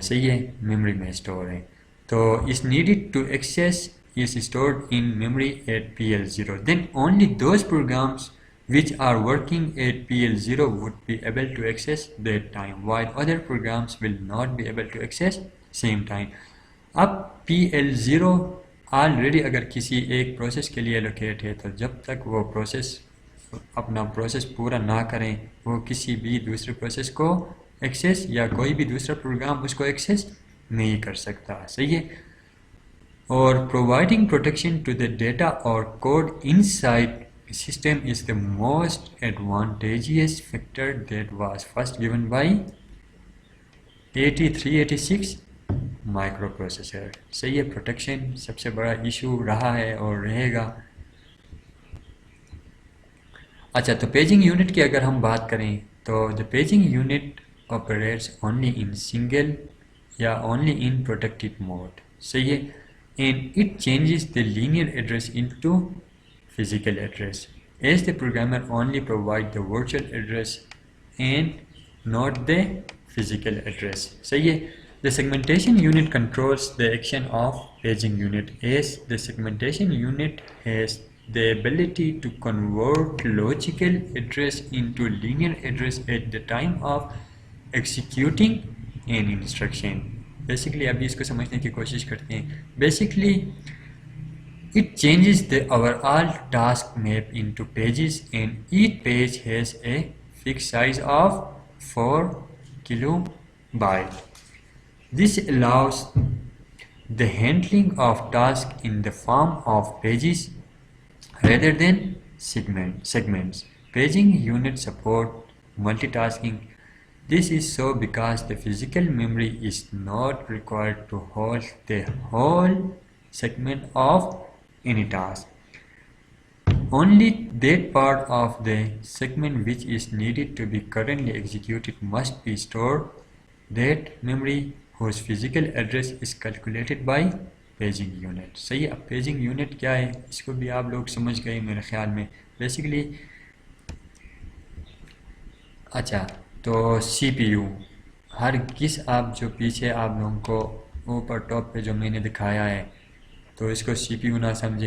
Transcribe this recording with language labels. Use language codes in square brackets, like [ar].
[ur] صحیح ہے, میموری میں اسٹور ہے, تو [en] اس needed to access is stored in memory at PL0. Then only those programs which are working at PL0 would be able to access that time, while other programs will not be able to access same time. [ur] اب PL0 already اگر کسی ایک process کے لیے locate ہے تو جب تک وہ پروسیس اپنا پروسیس پورا نہ کریں وہ کسی بھی دوسرے پروسیس کو ایکسیس یا کوئی بھی دوسرا پروگرام اس کو ایکسیس نہیں کر سکتا. صحیح ہے, اور [en] providing protection to the data or code inside a system is the most advantageous factor that was first given by 8386 microprocessor. [ur] صحیح ہے, پروٹیکشن سب سے بڑا ایشو رہا ہے اور رہے گا. اچھا, تو پیجنگ یونٹ کی اگر ہم بات کریں تو [en] the paging unit operates only in single یا only in protected mode. [ur] صحیح ہے, [en] and it changes the linear address into physical address as the programmer only provide the virtual address and not the physical address. [ur] صحیح ہے, [en] the segmentation unit controls the action of paging unit as the segmentation unit has the ability to convert logical address into linear address at the time of executing an instruction. [ur] Basically ابھی اس کو سمجھنے کی کوشش کرتے ہیں. [en] Basically it changes the overall task map into pages and each page has a fixed size of 4 kilobyte. This allows the handling of tasks in the form of pages rather than segments. Paging units support multitasking. This is so because the physical memory is not required to hold the whole segment of any task. Only that part of the segment which is needed to be currently executed must be stored. That memory whose physical address is calculated by paging unit. [ur] صحیح, اب paging unit کیا ہے اس کو بھی آپ لوگ سمجھ گئے میرے خیال میں. بیسکلی اچھا, تو CPU ہر کس آپ جو پیچھے آپ لوگوں کو اوپر ٹاپ پہ جو میں نے دکھایا ہے تو اس کو CPU نہ سمجھے.